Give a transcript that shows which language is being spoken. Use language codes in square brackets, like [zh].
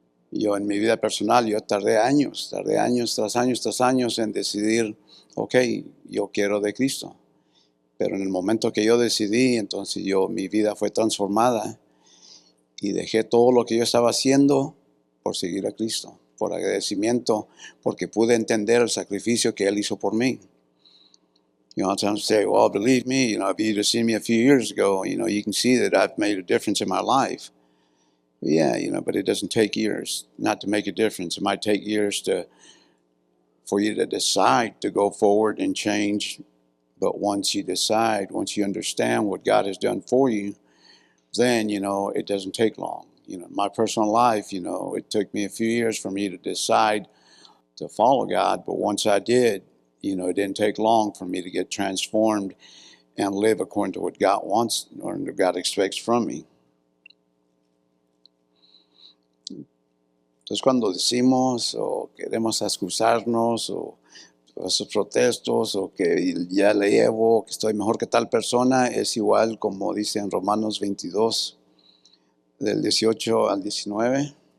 [es] Yo en mi vida personal, yo tardé años tras años en decidir, ok, yo quiero de Cristo. Pero en el momento que yo decidí, entonces mi vida fue transformada y dejé todo lo que yo estaba haciendo por seguir a Cristo, por agradecimiento, porque pude entender el sacrificio que Él hizo por mí. [en] Sometimes say, well, believe me, if you'd have seen me a few years ago, you can see that I've made a difference in my life. Yeah, but it doesn't take years not to make a difference. It might take years for you to decide to go forward and change. But once you decide, once you understand what God has done for you, then, it doesn't take long. My personal life, it took me a few years for me to decide to follow God. But once I did, it didn't take long for me to get transformed and live according to what God wants or what God expects from me. [es] Entonces, cuando decimos o queremos excusarnos o esos protestos o que ya le llevo, que estoy mejor que tal persona, es igual como dice en Romanos 22, del 18 al 19.